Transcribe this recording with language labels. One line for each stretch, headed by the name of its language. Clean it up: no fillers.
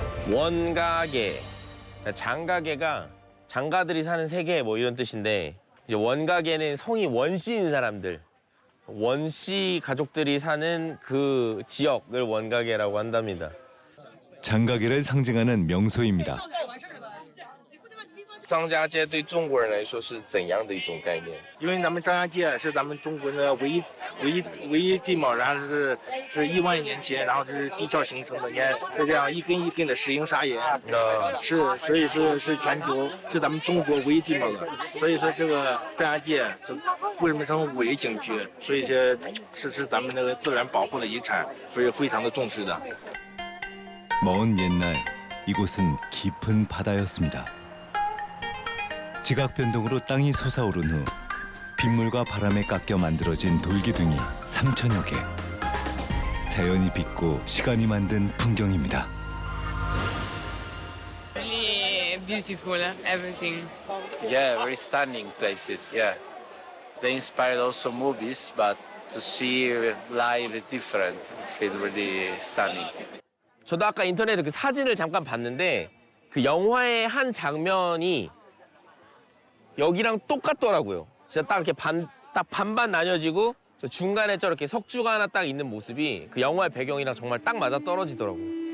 Korean: 원가계, 장가계가 장가들이 사는 세계 뭐 이런 뜻인데 이제 원가계는 성이 원씨인 사람들, 원씨 가족들이 사는 그 지역을 원가계라고 한답니다. 장가계를 상징하는 명소입니다.
Chinese: 张家界对中国人来说是怎样的一种概念？因为咱们张家界是咱们中国的唯一地貌，然后是1万年前，然后是地壳形成的，你看是这样一根一根的石英砂岩，是所以说是全球是咱们中国唯一地貌的，所以说这个张家界这为什么称伪景区？所以说是咱们那个自然保护的遗产，所以非常的重视的。
Korean: 먼 옛날 이곳은 깊은 바다였습니다. 지각 변동으로 땅이 솟아오른 후 빗물과 바람에 깎여 만들어진 돌기둥이 3,000여 개. 자연이 빚고 시간이 만든 풍경입니다.
English: Really beautiful, everything. Yeah, very stunning places. Yeah, they inspired also movies, but to see live is different. It feels really stunning.
Korean: 저도 아까 인터넷에 그 사진을 잠깐 봤는데 그 영화의 한 장면이 여기랑 똑같더라고요. 진짜 딱 이렇게 딱 반반 나뉘어지고 저 중간에 저렇게 석주가 하나 딱 있는 모습이 그 영화의 배경이랑 정말 딱 맞아 떨어지더라고요.